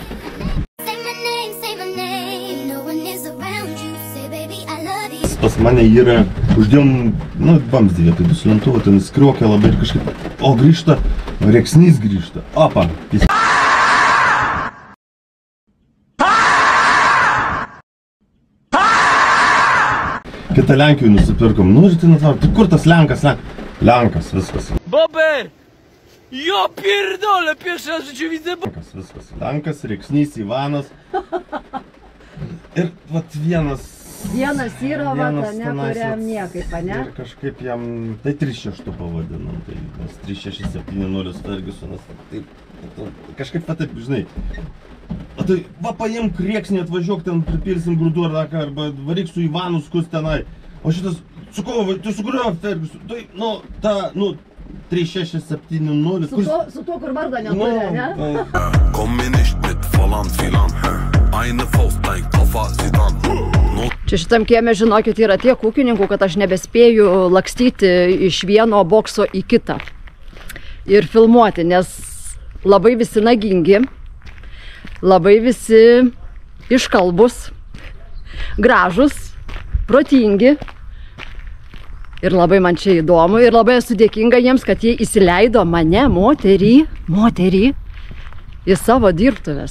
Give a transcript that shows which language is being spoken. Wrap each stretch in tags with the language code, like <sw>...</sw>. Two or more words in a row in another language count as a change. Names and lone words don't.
<lt>Pas mane yra, uždėjom, nu, vamzdį vietoj duslintuvų, ten skriokia labai ir kažkaip, o grįžta, rėksnys grįžta, opa, jis. Kitą Lenkijų nusipirkom, nu, ir tai nutvaro, tai kur tas Lenkas, Lenkas, viskas.</lt> <pl>Bober! Jo pierdolę, pierwszy raz w życiu widzę.</pl> <lt>Viskas, Lenkas, rėksnys, Ivanas. Ir, vat, vienas yra, vat, kuriam niekaip, ne? Ir kažkaip jam, tai 3.6 pavadinom, tai 3.6.7.0 Fergusonas, taip, kažkaip taip, žinai. O tai, va, paimk rėksnį, atvažiuok ten, pripilsim grūdų arba varyk su Ivanu skus tenai. O šitas, su ko, tu su kuriuo Ferguson, tai, nu, ta, nu, 3.6.7.0. Su tuo, kur vardą neturi, ne? Kommer nicht mit falan filan. Eine Faustball, Koffer, Zidane. Čia šitam kieme, žinokit, yra tiek ūkininkų, kad aš nebespėju lakstyti iš vieno bokso į kitą ir filmuoti, nes labai visi nagingi, labai visi iškalbus, gražus, protingi ir labai man čia įdomu ir labai esu dėkinga jiems, kad jie įsileido mane, moterį, į savo dirbtuves.</lt>